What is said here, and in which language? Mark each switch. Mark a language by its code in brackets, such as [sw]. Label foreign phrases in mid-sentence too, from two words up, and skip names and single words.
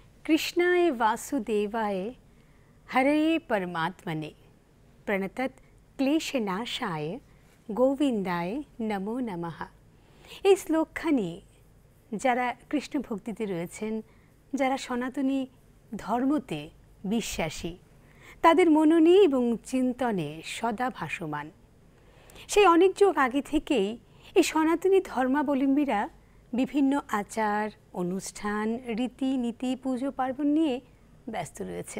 [sa] कृष्णाय वासुदेवाय हरये परमात्मने प्रणतत क्लेशनाशाय गोविंदाय नमो नमः। [bn] এই শ্লোকখানি যারা কৃষ্ণ ভক্তিতে রয়েছেন, যারা সনাতনী ধর্মতে বিশ্বাসী, তাদের মননে এবং চিন্তনে সদা ভাসমান। সেই অনেক যুগ আগে থেকেই এই সনাতনী ধর্মাবলম্বীরা বিভিন্ন আচার অনুষ্ঠান রীতিনীতি পুজো পার্বণ নিয়ে ব্যস্ত রয়েছেন।